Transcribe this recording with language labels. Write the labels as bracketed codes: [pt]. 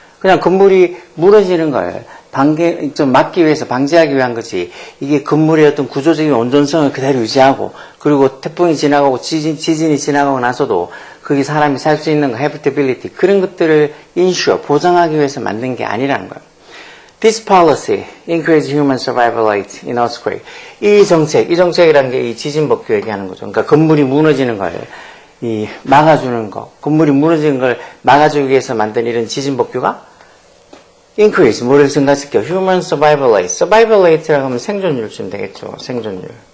[ko] 그냥 건물이 무너지는 걸 좀 막기 위해서 방지하기 위한 거지. 이게 건물의 어떤 구조적인 온전성을 그대로 유지하고 그리고 태풍이 지나가고 지진이 지나가고 나서도 거기 사람이 살 수 있는 거, habitability, 그런 것들을 ensure, 보장하기 위해서 만든 게 아니라는 거예요. [en] This policy increases human survival rate in earthquake. [ko] 이 정책이라는 게 이 지진 복규 얘기하는 거죠. 그러니까 건물이 무너지는 걸 막아주는 거, 건물이 무너지는 걸 막아주기 위해서 만든 이런 지진 복규가 increase, 뭐를 증가시켜? [en] human survival rate. [ko] survival rate라고 하면 생존율쯤 되겠죠. 생존율.